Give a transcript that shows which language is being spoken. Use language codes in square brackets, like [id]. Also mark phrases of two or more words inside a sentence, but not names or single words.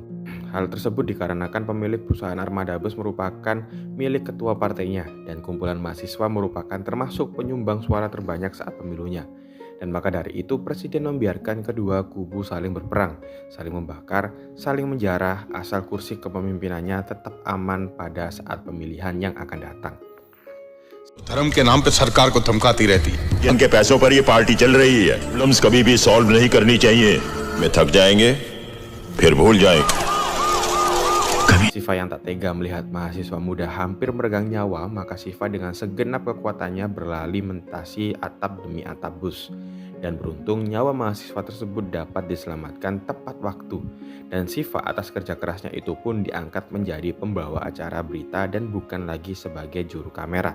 [id] Hal tersebut dikarenakan pemilik perusahaan armada bus merupakan milik ketua partainya dan kumpulan mahasiswa merupakan termasuk penyumbang suara terbanyak saat pemilunya. Dan maka dari itu presiden membiarkan kedua kubu saling berperang, saling membakar, saling menjarah asal kursi kepemimpinannya tetap aman pada saat pemilihan yang akan datang. [hi] धर्म के नाम पे सरकार को धमकाती रहती है. इनके पैसों पर ये पार्टी चल रही है. प्रॉब्लम्स कभी भी सॉल्व नहीं करनी चाहिए. मैं थक जाएंगे, फिर भूल जाएंगे. [id] Shiva yang tak tega melihat mahasiswa muda hampir meregang nyawa, maka Shiva dengan segenap kekuatannya berlari mentasi atap demi atap bus. Dan beruntung nyawa mahasiswa tersebut dapat diselamatkan tepat waktu. Dan Shiva atas kerja kerasnya itu pun diangkat menjadi pembawa acara berita dan bukan lagi sebagai juru kamera.